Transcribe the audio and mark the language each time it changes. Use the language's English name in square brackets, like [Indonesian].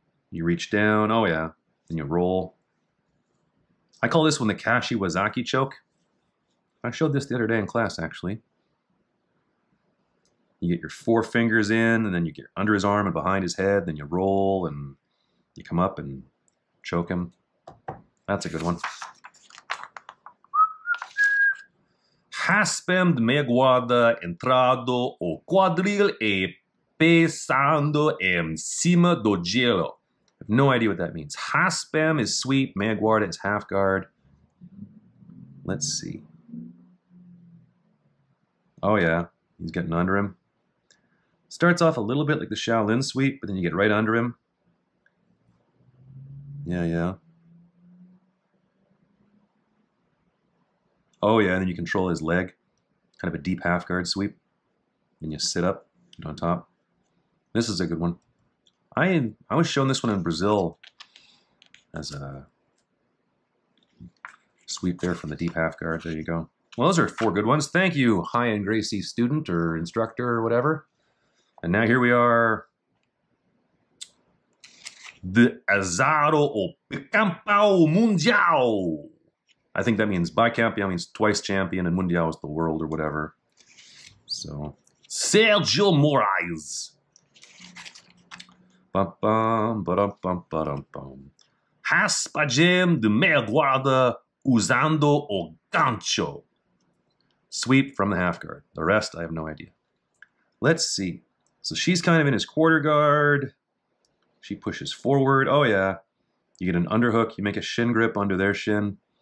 [English] You reach down, oh yeah, then you roll. I call this one the Kashiwazaki choke. I showed this the other day in class, actually. You get your 4 fingers in, and then you get under his arm and behind his head, then you roll, and you come up and choke him. That's a good one. [Portuguese] Raspem de meia guarda entrado o quadril e pesando em cima do gelo. [English] I have no idea what that means. Raspem is sweep, meia guarda is half guard. Let's see. Oh yeah, he's getting under him. Starts off a little bit like the Shaolin sweep, but then you get right under him. Yeah. Oh yeah, and then you control his leg. Kind of a deep half guard sweep. And you sit up on top. This is a good one. I was shown this one in Brazil as a sweep there from the deep half guard. There you go. Well, those are 4 good ones. Thank you, Rainha Gracie student or instructor or whatever. And now here we are. [Portuguese] De Azaro o Bicampeão Mundial. [English] I think that means bicampeão means twice champion, and mundial is the world or whatever. So, Sergio Moraes. Bum, bum, ba-dum, bum, ba-dum, bum. [Portuguese] Raspagem de meia guarda usando o gancho. [English] Sweep from the half guard. The rest, I have no idea. Let's see. So she's kind of in his quarter guard. She pushes forward. Oh, yeah. You get an underhook. You make a shin grip under their shin.